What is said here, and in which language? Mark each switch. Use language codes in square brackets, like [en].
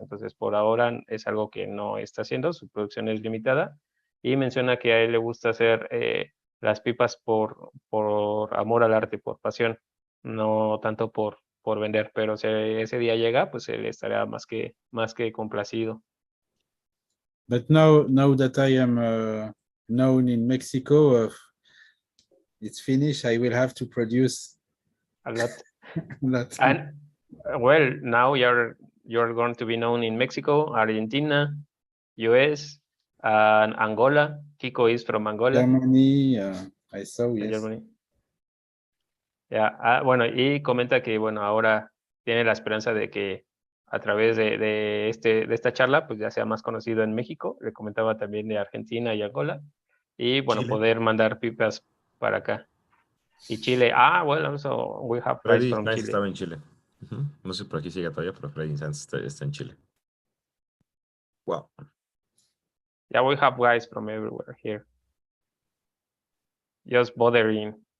[es] Entonces, por ahora es algo que no está haciendo, su producción es limitada. Y menciona que a él le gusta hacer las pipas por amor al arte, por pasión, no tanto por vender. Pero si ese día llega, pues él estará más que complacido. [en] But now that I am known in Mexico, it's finished. I will have to produce A lot. a lot. And well, now you're going to be known in Mexico, Argentina, US, and Angola. Kiko is from Angola. Germany, I saw, yes. Germany. Yeah. [es] Bueno, y comenta que bueno, ahora tiene la esperanza de que a través de esta charla, pues ya sea más conocido en México. Le comentaba también de Argentina y Angola. Y bueno, Chile. poder mandar pipas para acá. Y Chile, [en] well, also we have guys Freddy from Sainz Chile. [es] estaba en Chile. No sé por aquí sigue todavía, pero Freddy Sainz está en Chile. [en] Wow. Yeah, we have guys from everywhere here. Just bothering.